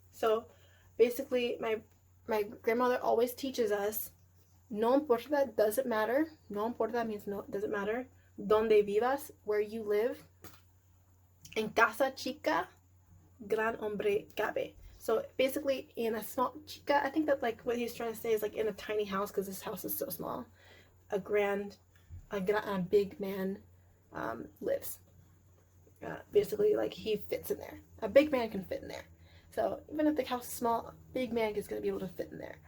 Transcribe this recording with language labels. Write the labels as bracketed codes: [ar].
[en] So basically, my grandmother always teaches us, [es] no importa, [en] doesn't matter. [es] No importa [en] means no, doesn't matter. [es] Donde vivas, [en] where you live. [es] En casa chica, gran hombre cabe. [en] So basically, in a small chica, I think that, like, what he's trying to say is, like, in a tiny house, because this house is so small, a big man lives. Basically, like, he fits in there. A big man can fit in there. So even if the house is small, a big man is going to be able to fit in there.